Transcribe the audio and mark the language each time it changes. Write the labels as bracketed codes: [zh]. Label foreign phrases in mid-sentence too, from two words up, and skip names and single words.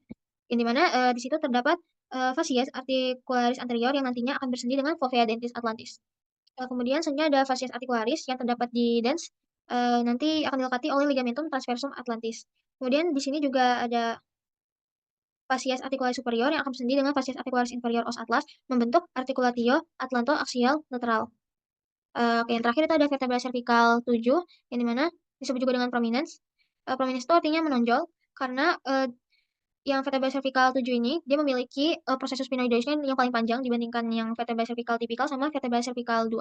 [id] Yang dimana di situ terdapat facies articularis anterior yang nantinya akan bersendi dengan fovea dentis atlantis. Kemudian selanjutnya ada facies articularis yang terdapat di dens nanti akan dilekati oleh ligamentum transversum atlantis. Kemudian di sini juga ada facies articularis superior yang akan bersendi dengan facies articularis inferior os atlas membentuk articulatio atlanto-axial lateral. Oke, yang terakhir itu ada vertebra cervical 7 yang dimana disebut juga dengan prominence. Prominence itu artinya menonjol karena yang vertebra cervical 7 ini dia memiliki proses spinoideusnya yang paling panjang dibandingkan yang vertebra cervical tipikal sama vertebra cervical 2.